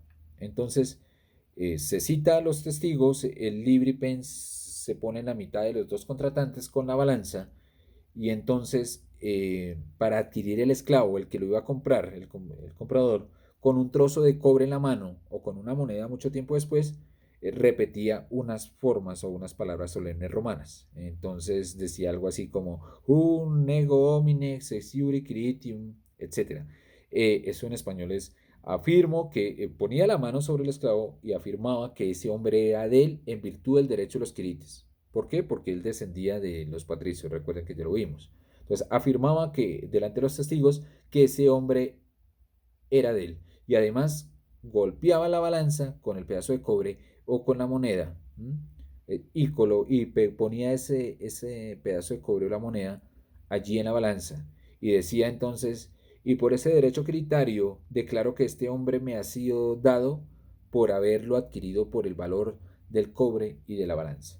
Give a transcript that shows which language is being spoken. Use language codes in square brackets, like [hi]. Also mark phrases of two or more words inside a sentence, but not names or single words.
[es] Entonces, se cita a los testigos, el libripens se pone en la mitad de los dos contratantes con la balanza, y entonces, para adquirir el esclavo, el que lo iba a comprar, el comprador, con un trozo de cobre en la mano o con una moneda mucho tiempo después, repetía unas formas o unas palabras solemnes romanas. Entonces decía algo así como [la] un nego homine sesiuri quiritium, [es] etc. Eso en español es: afirmo que ponía la mano sobre el esclavo y afirmaba que ese hombre era de él en virtud del derecho de los quirites. ¿Por qué? Porque él descendía de los patricios, recuerden que ya lo vimos. Entonces afirmaba que delante de los testigos que ese hombre era de él, y además golpeaba la balanza con el pedazo de cobre o con la moneda, y ponía ese pedazo de cobre o la moneda allí en la balanza, y decía entonces y por ese derecho hereditario declaro que este hombre me ha sido dado por haberlo adquirido por el valor del cobre y de la balanza.